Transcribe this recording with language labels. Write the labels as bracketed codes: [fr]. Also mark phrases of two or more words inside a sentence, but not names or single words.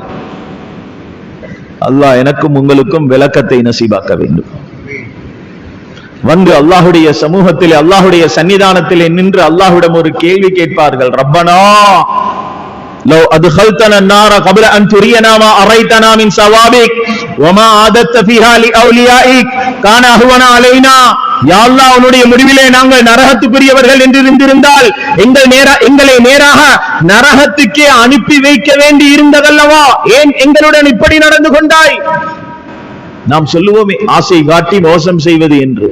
[ta] அல்லாஹ் எனக்கும் உங்களுக்கும் விளக்கத்தை நசீபாக்க வேண்டும். வந்து அல்லாஹுடைய சமூகத்திலே அல்லாஹுடைய சன்னிதானத்திலே நின்று அல்லாஹ்விடம் ஒரு கேள்வி கேட்பார்கள். [ar] ربنا لو أدخلتنا النار قبل ان ترينا ما اريتنا من ثوابك وما عادت فيها لاوليائك كان اهون علينا. [ta] யா அல்லாஹ், உன்னுடைய முடிவிலே நாங்கள் நரகத்துக்குரியவர்கள் என்று இருந்திருந்தால் எங்களை நேராக நரகத்துக்கே அனுப்பி வைக்க வேண்டி இருந்ததல்லவா, ஏன் எங்களுடன் இப்படி நடந்து கொண்டாய்? நாம் சொல்லுவோமே, ஆசை காட்டி மோசம் செய்வது என்று.